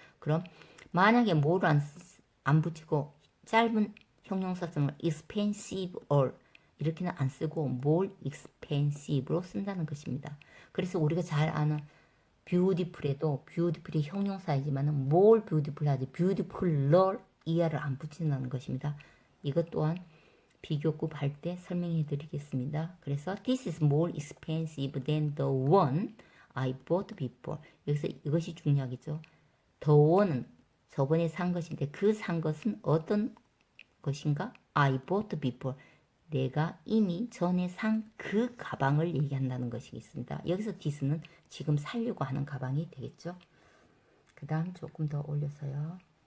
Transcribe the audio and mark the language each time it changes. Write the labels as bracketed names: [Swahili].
[Korean] 그럼 만약에 뭐를 안 붙이고 짧은 형용사 쓰면 expensive or 이렇게는 안 쓰고 more expensive로 쓴다는 것입니다. 그래서 우리가 잘 아는 beautiful에도 beautiful이 형용사이지만 more beautiful 하지 beautifuler 이하를 안 붙인다는 것입니다. 이것 또한 비교급 할 때 설명해 드리겠습니다. 그래서 [English] this is more expensive than the one I bought before. [Korean] 여기서 이것이 중요하겠죠. the one은 저번에 산 것인데 그 산 것은 어떤 것인가? [English] I bought before. [Korean] 내가 이미 전에 산 그 가방을 얘기한다는 것이겠습니다. 여기서 this는 지금 살려고 하는 가방이 되겠죠. 그 다음 조금 더 올려서요.